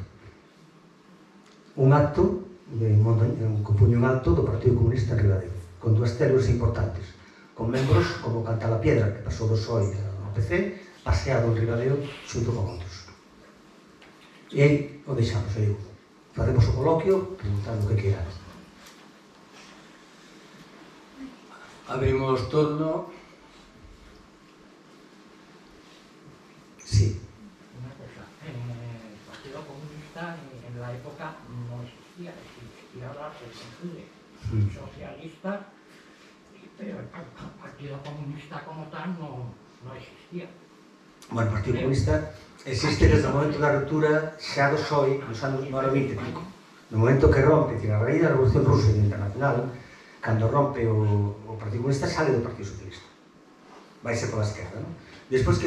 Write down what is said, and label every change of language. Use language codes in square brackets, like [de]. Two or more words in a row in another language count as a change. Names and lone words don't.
[gl] Un acto que puño un acto do Partido Comunista en Ribadeo, con dúas células importantes, con membros como Cantalapiedra, que pasou do PSOE ao PC, paseado en Ribadeo xunto con outros. E aí o deixamos, eu digo. Facemos o coloquio, preguntando o que queráis. Abrimos turno. [es] Sí. Una cosa, el Partido Comunista en la época no existía, existía la Juventud Socialista, pero el Partido Comunista como tal no existía. [gl] Bueno, o Partido Comunista existe desde o momento da ruptura xa do PSOE nos anos 90 e pico. No momento que rompe, que a raíz da Revolución Rusa e internacional, cando rompe o Partido Comunista, sale do Partido Socialista. Vai pola esquerda, non? Despois, que pasa?